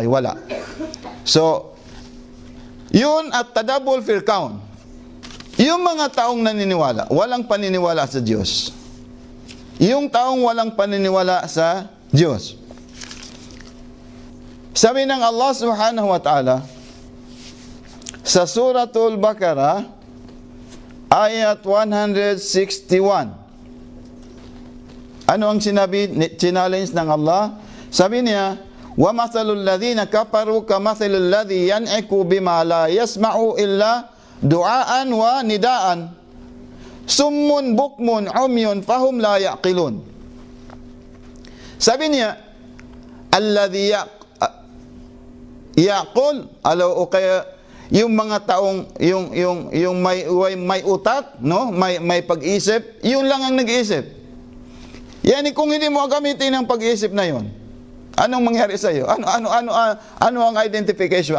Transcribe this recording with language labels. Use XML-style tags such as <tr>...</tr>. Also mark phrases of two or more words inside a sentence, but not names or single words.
<tl>Wala. So, yun</tl> <ar>التدبر في الكون.</ar> <tl>Yung mga taong naniniwala, walang paniniwala sa Diyos. Yung taong walang paniniwala sa Diyos. Sabi ng Allah</tl> <ar>سبحانه وتعالى</ar> <tl>sa Suratul Baqarah ayat 161. Ano ang challenge ng Allah? Sabi niya,</tl> <ar>وَمَثَلُ الَّذِينَ كَفَرُوا كَمَثَلِ الَّذِي يَنْعِكُ بِمَا لَا يَسْمَعُ إِلَّا دُعَاءً وَنِدَاءً سُمٌّ بُكْمٌ عُمْيٌ فَهُمْ لَا يَعْقِلُونَ.</ar> <tl>Sabi niya,</tl> <ar>الَّذِي يَعْقُلْ,</ar> <tl>o kaya yung mga taong yung may utak, no? May pag-isip, yun lang ang nag-iisip. Yani kung hindi mo gamitin ang pag-iisip na yun, anong mangyari sa iyo? Ano ang identification?</tl>